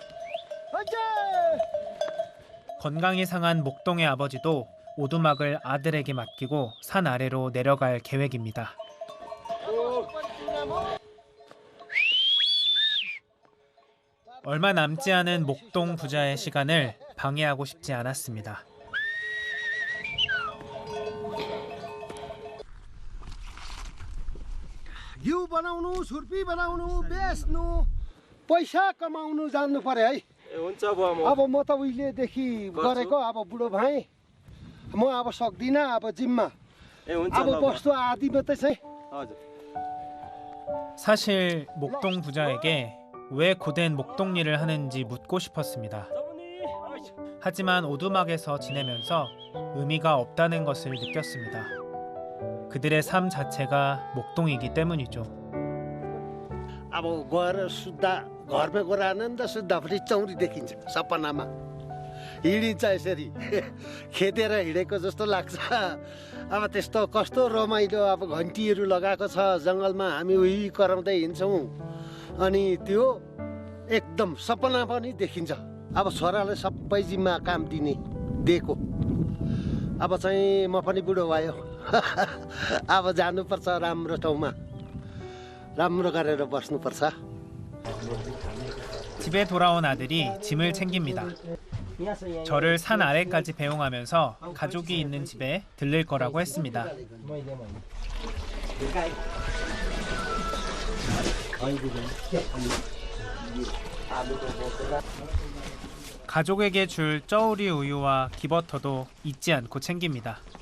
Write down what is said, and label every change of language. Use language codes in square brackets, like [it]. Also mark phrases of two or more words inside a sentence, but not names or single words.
[ko] 건강이 상한 목동의 아버지도 오두막을 아들에게 맡기고 산 아래로 내려갈 계획입니다. 얼마 남지 않은 목동 부자의 시간을 방해하고 싶지 않았습니다. [ne] घिउ बनाउनु छुर्पी बनाउनु बेच्नु पैसा कमाउनु जान्नु पर्यो है हुन्छ बुवा अब म त उहिलेदेखि गरेको अब बुढो भएँ म अब सक्दिनँ अब जिम्मा अब बस्तु आदि मात्रै चाहिँ [ko] 사실 목동 부자에게 왜 고된 목동 일을 하는지 묻고 싶었습니다. 하지만 오두막에서 지내면서 의미가 없다는 것을 느꼈습니다. 그들의 삶 자체가 목동이기 때문이죠. [ne] अब गएर सुत्दा घरमा गएर आनन्द सुत्दाखेरि चौरी देखिन्छ सपनामा हिँडिन्छ यसरी खेदेर हिँडेको जस्तो लाग्छ अब त्यस्तो कस्तो रमाइलो अब घन्टीहरू लगाएको छ जङ्गलमा हामी उही कराउँदै हिँड्छौँ अनि त्यो एकदम सपना पनि देखिन्छ अब छोराले सबै जिम्मा काम दिएको अब चाहिँ म पनि बुढो भयो अब जानुपर्छ राम्रो ठाउँमा राम्रो गरेर बस्नुपर्छ. [ko] 집에 돌아온 아들이 짐을 챙깁니다. 저를 산 아래까지 배웅하면서 가족이 있는 집에 들릴 거라고 했습니다. 가족에게 줄 쩌우리 우유와 기버터도 잊지 않고 챙깁니다.